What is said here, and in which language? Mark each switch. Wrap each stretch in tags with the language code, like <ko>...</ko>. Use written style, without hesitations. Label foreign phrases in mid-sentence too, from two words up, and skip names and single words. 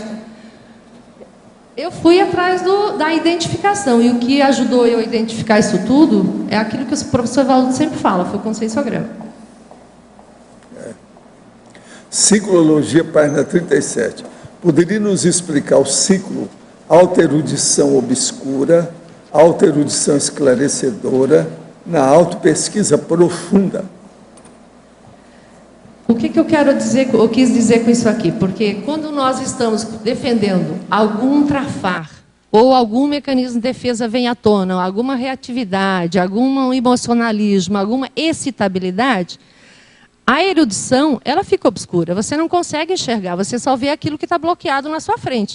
<pt>Eu fui atrás da identificação, e o que ajudou eu a identificar isso tudo é aquilo que o professor Valdo sempre fala, foi o conscienciograma. Ciclologia, página 37. Poderia nos explicar o ciclo autoerudição obscura, autoerudição esclarecedora, na autopesquisa profunda? O que eu quero dizer, eu quis dizer com isso aqui? Porque quando nós estamos defendendo algum trafar, ou algum mecanismo de defesa vem à tona, ou alguma reatividade, algum emocionalismo, alguma excitabilidade, a erudição, ela fica obscura, você não consegue enxergar, você só vê aquilo que está bloqueado na sua frente.</pt>